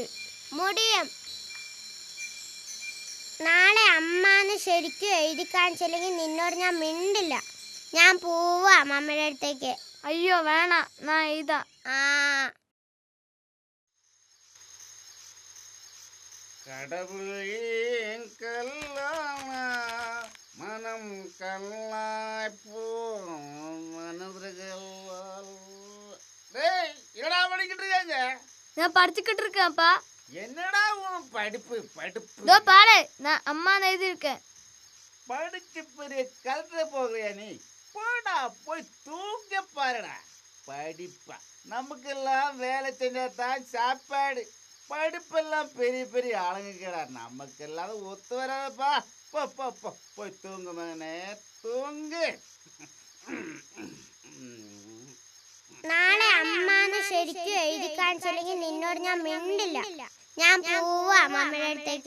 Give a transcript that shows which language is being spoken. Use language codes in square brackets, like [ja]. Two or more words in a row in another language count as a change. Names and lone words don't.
[ml] മുടിയും. നാളെ അമ്മാന്ന് ശരിക്കും എഴുതി കാണിച്ചില്ലെങ്കിൽ നിന്നോട് ഞാൻ മിണ്ടില്ല. ഞാൻ പോവാ മമ്മയുടെ അടുത്തേക്ക്. അയ്യോ വേണ, ഞാൻ എഴുതാ. [ta] கடவுளின் கல்லான மனம் கல்லாய் போ மனதுகள். டேய் என்னடா படிக்கிட்டு இருக்காங்க? நான் படிச்சுக்கிட்டு இருக்கேன்ப்பா. என்னடா உன் படிப்பு படிப்பு? இதோ பாரு, நான் அம்மா எழுதியிருக்கேன். படிச்சு பெரிய கலந்துட போகிறியா நீ? போடா போய் தூங்க பாருடா. படிப்பா நமக்கெல்லாம் வேலை செஞ்சா தான் சாப்பாடு. படிப்பெல்லாம் பெரிய பெரிய ஆளுங்கடா, நமக்கெல்லாம் ஒத்து வராதப்பா. போ போ போ போய் தூங்கு மகனே, [ml] തൂങ്ങ്. നാളെ അമ്മാന്ന് ശരിക്കും എഴുതി കാണിച്ചില്ലെങ്കിൽ നിന്നോട് ഞാൻ മിണ്ടില്ല. ഞാൻ പോവാ അമ്മയുടെ അടുത്തേക്ക്.